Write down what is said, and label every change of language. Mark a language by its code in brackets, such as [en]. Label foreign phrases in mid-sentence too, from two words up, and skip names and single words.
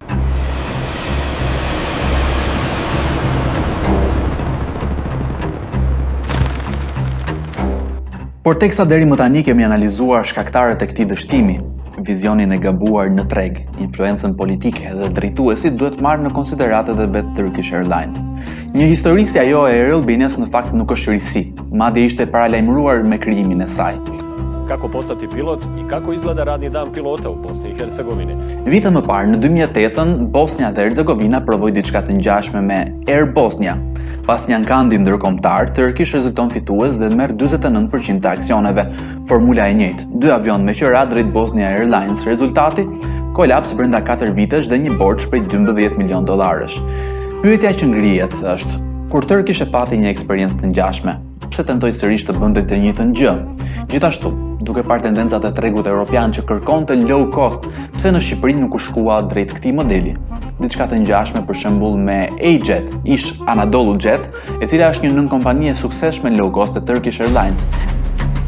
[sq] Por teksa deri më tani kemi analizuar shkaktarët e këtij dështimi, vizionin e gabuar në treg, influencën politike dhe drejtuesit duhet marrë në konsiderat edhe vetë Turkish Airlines. Një histori si ajo e Air Albanias në fakt nuk është risi, madje ishte paralajmëruar me krijimin e saj. [bs] Kako postati pilot i kako izgleda radni dan pilota u Bosni i Hercegovini. [sq] Vite më parë, në 2008-ën, Bosnia dhe Hercegovina provoi diçka të ngjashme me Air Bosnia. Pas një ankandi ndërkombëtar, Turkish rezulton fitues dhe merr 49% të aksioneve. Formula e njëjtë, 2 avion me qira drejt Bosnia Airlines, rezultati kolaps brenda 4 vitesh dhe një borxh prej $12 milion. Pyetja që ngrihet është, kur Turkish e pati një eksperiencë të ngjashme, pse tentoi sërish të bënte të njëjtën gjë? Gjithashtu, duke parë tendencat e tregut evropian që kërkonte [en] low cost, [sq] pse në Shqipëri nuk u shkua drejt këtij modeli? Diçka të ngjashme për shembull me A-Jet, ish Anadolu Jet, e cila është një nënkompani e suksesshme [en] low cost [sq] e Turkish Airlines.